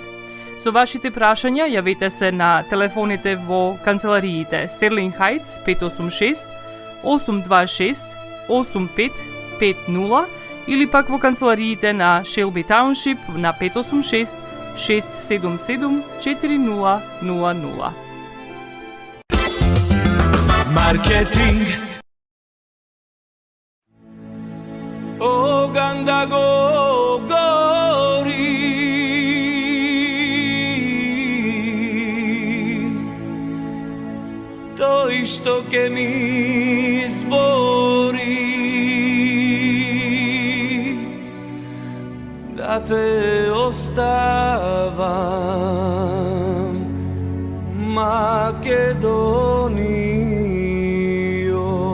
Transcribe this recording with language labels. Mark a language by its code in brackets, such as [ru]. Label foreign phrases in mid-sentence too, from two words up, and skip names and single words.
[mk] Со вашите прашања јавете се на телефоните во канцелариите Стерлинг Хајтс 586 826 8550 или пак во канцелариите на Шелби Тауншип на 586 677 4000. Marketing. O ganda go gori, to što ke mi zbori, da te ostavam Makedonio.